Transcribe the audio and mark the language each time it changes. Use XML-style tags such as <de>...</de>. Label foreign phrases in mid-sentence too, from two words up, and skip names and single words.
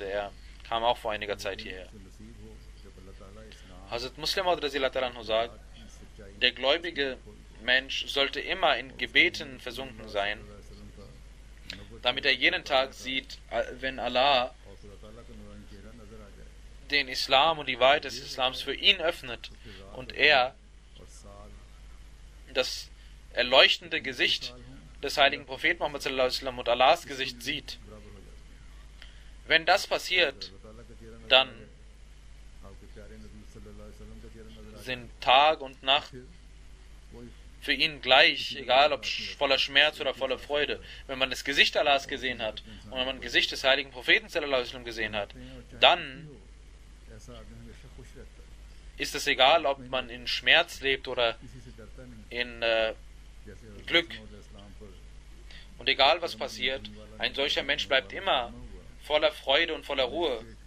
<de>Er kam auch vor einiger Zeit hierher. Hazrat Muslim Maud sagt, der gläubige Mensch sollte immer in Gebeten versunken sein, damit er jeden Tag sieht, wenn Allah den Islam und die Wahrheit des Islams für ihn öffnet und er das erleuchtende Gesicht des heiligen Propheten Muhammad</de> <ar>صلى الله عليه وسلم</ar> <de>und Allahs Gesicht sieht. Wenn das passiert, dann sind Tag und Nacht für ihn gleich, egal ob voller Schmerz oder voller Freude. Wenn man das Gesicht Allahs gesehen hat und wenn man das Gesicht des heiligen Propheten</de> <ar>صلى الله عليه وسلم</ar> <de>gesehen hat, dann ist es egal, ob man in Schmerz lebt oder in Glück. Und egal was passiert, ein solcher Mensch bleibt immer voller Freude und voller Ruhe.</de>